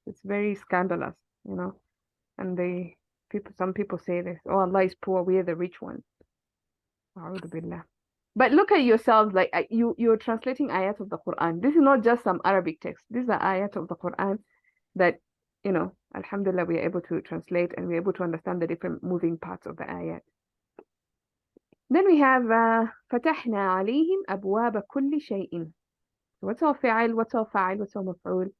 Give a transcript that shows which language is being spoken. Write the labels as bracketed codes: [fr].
[en] It's very scandalous, And some people say this, oh, Allah is poor, we are the rich ones. A'udhu billah. But look at yourselves, like you're translating ayat of the Quran. This is not just some Arabic text. These are ayat of the Quran that, alhamdulillah, we are able to translate and we're able to understand the different moving parts of the ayat. Then we have [ar] فتحنا عليهم أبواب كل شيء. [en] What's our فاعل? What's our فاعل? What's our مفعول?